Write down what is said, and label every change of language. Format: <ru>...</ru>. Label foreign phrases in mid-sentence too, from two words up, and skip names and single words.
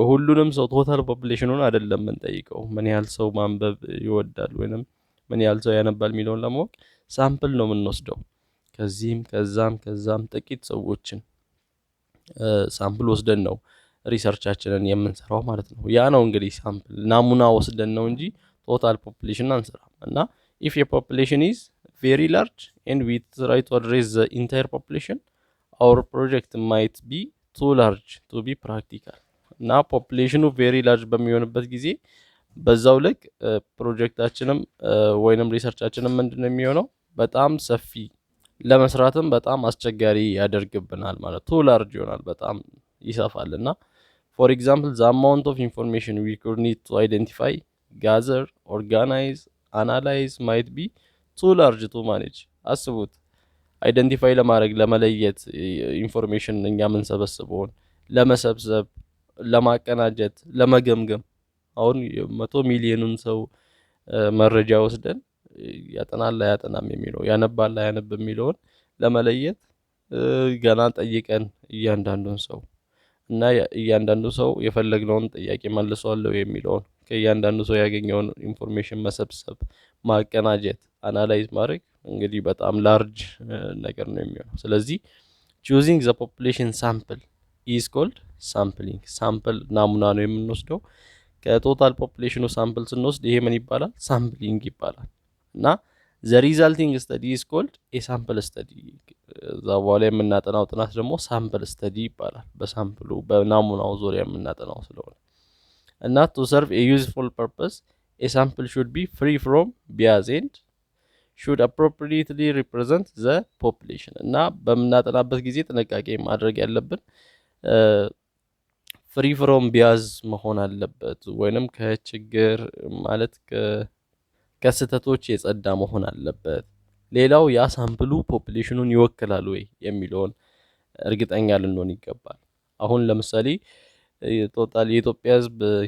<am>ሁሉንም ሰው</am> <en>total population</en> <am>አይደለም የምንጠይቀው። ምን ያህል ሰው ማንበብ ይወዳል ወይንም ምን ያህል ሰው ያነባል የሚለውን ለማወቅ ሳምፕል ነው የምንወስደው። ከዚህም ከዛም ጥቂት ሰዎችን ሳምፕል ወስደን ነው ሪሰርቻችንን የምንሰራው ማለት ነው። ያ ነው እንግዲህ ሳምፕል ናሙና ወስደን ነው እንጂ</am> <en>total population</en> <am>አንሰራም። እና</am> <en>if a population is very large and we try to address the entire population, our project might be too large to be practical.</en> <am>እና ፖፑሌሽኑ</am> <en>very large</en> <am>በሚሆንበት ጊዜ በዛው ልክ ፕሮጀክታችንም ወይንም ሪሰርቻችንም ምንድነው የሚሆነው በጣም ሰፊ ለመስራትም በጣም አስቸጋሪ ያደርግብናል ማለት</am> <en>too large</en> <am>ይሆናል በጣም ይሰፋልና</am> <en>for example the amount of information we could need to identify, gather, organize, analyze might be too large to manage.</en> <am>አስቡት አይደንቲፋይ ለማድረግ ለመለየት ኢንፎርሜሽን እኛ የምንሰበስበውን ለመሰብሰብ ለማቀናጀት ለመገምገም አሁን 100 ሚሊዮኑን ሰው መረጃ ወስደን ያጠናል አያጠናም የሚለው ያነባል አያነብ የሚለውን ለመለየት ገና ጠይቀን እያንዳንዱን ሰው እና እያንዳንዱ ሰው የፈለግነውን ጥያቄ መልሷል የሚለውን ከእያንዳንዱ ሰው ያገኘውን ኢንፎርሜሽን መሰብሰብ ማቀናጀት አናላይዝ ማድረግ እንግዲህ በጣም ላርጅ ነገር ነው የሚሆነው። ስለዚህ</am> <en>choosing the population sample is called sampling.</en> <am>ሳምፕል ናሙና ነው የምንወስደው። ከቶታል ፖፑሌሽኑ ሳምፕል ስንወስድ ይሄ ምን ይባላል? ሳምፕሊንግ ይባላል። እና</am> <en>the resulting study is called a sample study.</en> <am>እዛ በኋላ የምናጠናው ጥናት ደግሞ</am> <en>sample study</en> <am>ይባላል። በሳምፕሉ በናሙናው ዙሪያ የምናጠናው ስለሆነ እና</am> <en>to serve a useful purpose a sample should be free from bias and should appropriately represent the population.</en> <am>እና በምናጠናበት ጊዜ ጥንቃቄ ማድረግ ያለብን</am> <en>free from bias</en> <am>መሆን አለበት ወይንም ከችግር ማለት ከስተቶች የጸዳ መሆን አለበት። ሌላው ያ ሳምፕሉ ፖፑሌሽኑን ይወክላል ወይ የሚለውን እርግጠኛ ልንሆን ይገባል። አሁን ለምሳሌ ቶታል የኢትዮጵያ ሕዝብ</am>